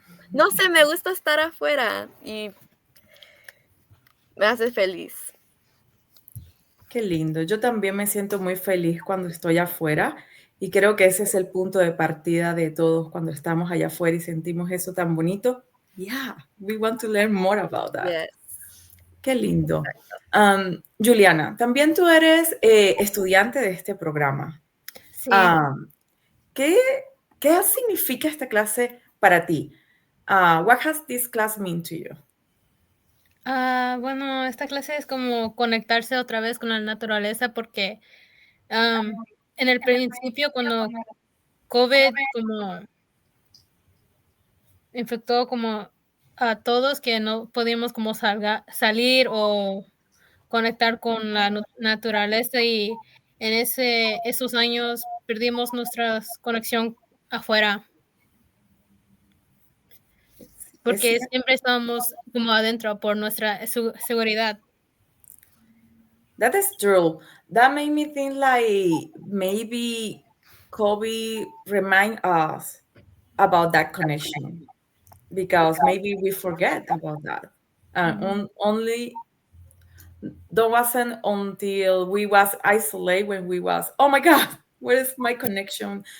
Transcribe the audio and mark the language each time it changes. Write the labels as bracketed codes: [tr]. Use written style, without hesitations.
[es] No sé, me gusta estar afuera y me hace feliz. Qué lindo. Yo también me siento muy feliz cuando estoy afuera y creo que ese es el punto de partida de todos cuando estamos allá afuera y sentimos eso tan bonito. [en] Yeah, we want to learn more about that. Yes. [es] Qué lindo. Yuliana, también tú eres estudiante de este programa. Sí. ¿Qué significa esta clase para ti? [en] What has this class mean to you? [es] Bueno, esta clase es como conectarse otra vez con la naturaleza porque en el principio cuando COVID como infectó como a todos que no podíamos como salir o conectar con la naturaleza y en esos años perdimos nuestra conexión afuera porque siempre estábamos como adentro por nuestra seguridad. [en] That is true. That made me think like maybe COVID remind us about that connection because maybe we forget about that. Only that wasn't until we was isolated when we was, oh my God, where is my connection?